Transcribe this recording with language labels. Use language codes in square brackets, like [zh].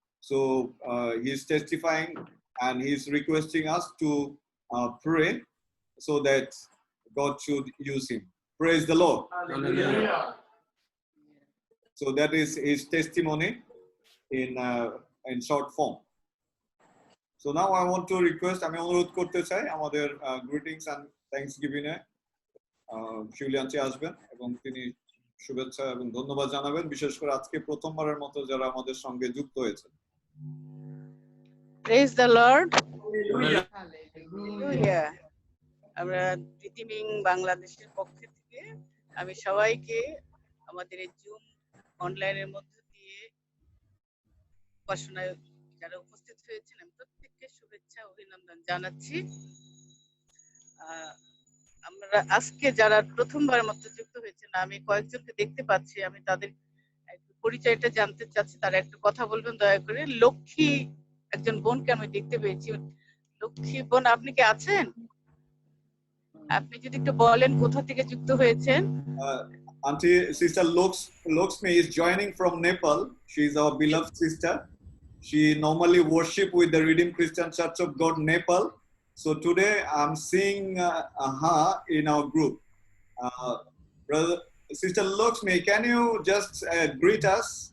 [en] So he's testifying and he's requesting us to pray so that God should use him. Praise the Lord. Hallelujah. So that is his testimony in short form. So now I want to request, [bn] আমি অনুরোধ করতে চাই আমাদের [en] greetings and thanksgiving [bn] A Shiuli aunty আসবেন এবং তিনি শুভেচ্ছা এবং ধন্যবাদ জানাবেন, বিশেষ করে আজকে প্রথমবারের মতো যারা আমাদের সঙ্গে যুক্ত হয়েছে। [en] Praise the Lord. Hallelujah. Hallelujah. [bn] আমরা রিডিমিং বাংলাদেশের পক্ষ থেকে আমি সবাইকে আমাদের এই জুম অনলাইনের মধ্য দিয়ে উপাসনায় যারা উপস্থিত হয়েছেন আমি প্রত্যেককে শুভেচ্ছা অভিনন্দন জানাচ্ছি। আমরা আজকে যারা প্রথমবার মতো যুক্ত হয়েছেন আমি কয়েকজনকে দেখতে পাচ্ছি, আমি তাদের একটু পরিচয়টা জানতে চাচ্ছি, তারা একটু কথা বলবেন দয়া করে। লক্ষ্মী একজন বোনকে আমি দেখতে পেয়েছি। লক্ষ্মী বোন আপনি কি আছেন? আপনি যদি একটু বলেন কোথা থেকে যুক্ত হয়েছেন। [en] Auntie Sister Lakshmi is joining from Nepal. She is our beloved sister. She normally worship with the Redeemed Christian Church of God, Nepal. So today I'm seeing her in our group. Brother, Sister Lakshmi, can you just greet us?